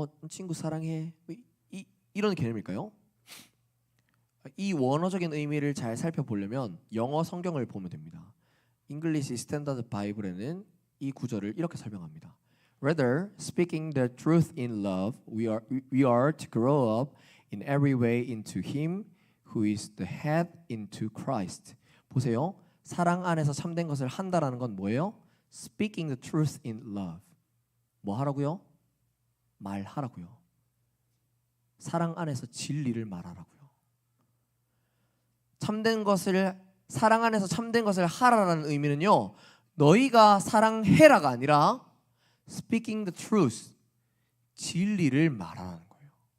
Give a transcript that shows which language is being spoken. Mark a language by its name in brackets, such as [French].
[Korean] 친구 사랑해, 이런 개념일까요? 이 원어적인 의미를 잘 살펴보려면 영어 성경을 보면 됩니다. English Standard Bible에는 이 구절을 이렇게 설명합니다. [English] Rather, speaking the truth in love, we are to grow up in every way into Him who is the head, into Christ. [Korean] 보세요. 사랑 안에서 참된 것을 한다라는 건 뭐예요? [English] Speaking the truth in love. [Korean] 뭐 하라고요? 말하라고요. 사랑 안에서 진리를 말하라고요. 참된 것을, 사랑 안에서 참된 것을 하라라는 의미는요, 너희가 사랑해라가 아니라 [English] speaking the truth, [Korean] 진리를 말하라는 거예요.